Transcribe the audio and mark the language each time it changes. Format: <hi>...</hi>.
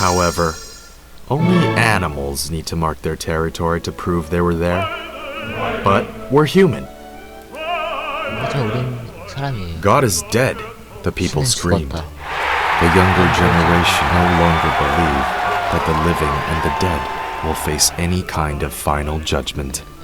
<en>However, only animals need to mark their territory to prove they were there. But we're human.</en> <ko>하지만 우린 사람이에요.</ko> <en>God is dead, the people screamed.</en> <ko>죽었다.</ko> <en>The younger generation no longer believe that the living and the dead will face any kind of final judgment.</en>